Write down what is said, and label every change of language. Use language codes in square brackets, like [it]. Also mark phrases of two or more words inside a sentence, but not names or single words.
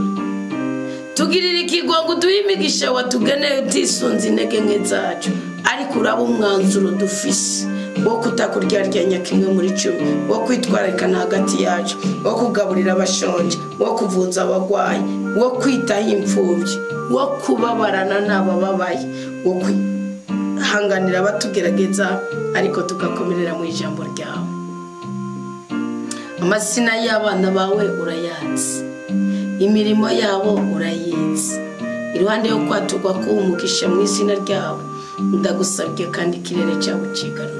[rn] Tugirira ikigongo duhe imigisha watugeneye utisunze intege nke zacu, ariko uraba umwanzuro dufise wo kutakuryaryanya kimwe muri 10, wo kwitwararikana hagati yacu, wo kugaburira abashonje, wo kuvuza abagwayi, wo kwitaho imfubyi, wo kubabarana n'abababaye, wo kwihanganira abatugerageza ariko tugakomerera mu ijambo ryawe. Amasina y'abana bawe urayazi, imirimo yabo urayizi. Iruhande yo kwaturwa ko umugisha mu izina ryawe, ndagusabye kandi ikirere cyabo cigarurire.